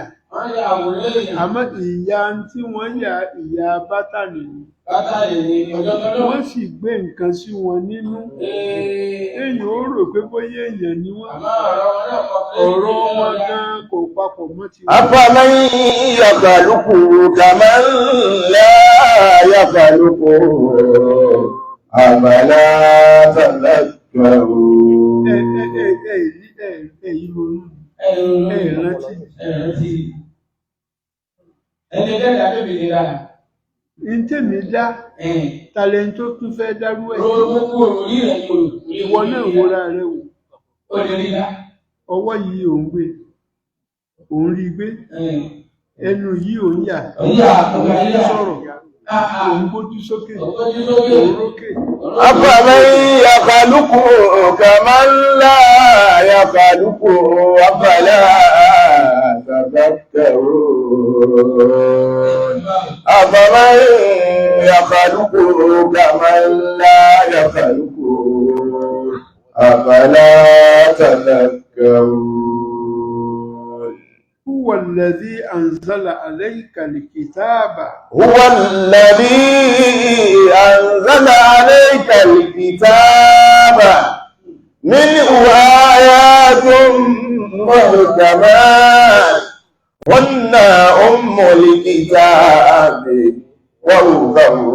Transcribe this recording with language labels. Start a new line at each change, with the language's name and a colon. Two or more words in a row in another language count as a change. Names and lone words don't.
Yoruba: Àmọ́ ìyá tí wọ́n yà ìyá bátànì ni. Wọ́n sì gbé nǹkan sí wọn nínú. Èèyàn ó rò pé bóyá èèyàn ni wọ́n. Ọ̀rọ̀ wọn gan kò papọ̀ mọ́ ti wọ́n.
Arabic: أفمن يخلق كمن لا يخلق أفلا تذكرون.
Yoruba: Ẹ̀yin ronú. Rántí. Ẹni dẹ́gbà tó bìí nílá. Ntẹ̀mí dá talẹ̀ tó tún fẹ́ dárú ẹ̀. Ìwọ náà wọra rẹ wò. Ọwọ́ yìí ò ń gbé, ò ń rí gbé, ẹnu yìí ò ń yà, ò ń sọ̀rọ̀, ò ń gbójú sókè, ò ń rókè.
Arabic: أفمن يخلق كمن لا يخلق أفلا تذكرون. أفمن يخلق كمن لا يخلق أفلا تذكرون. هو الذي أنزل عليك الكتاب. هو الذي أنزل عليك الكتاب منه آيات محكمات هن أم الكتاب وأخر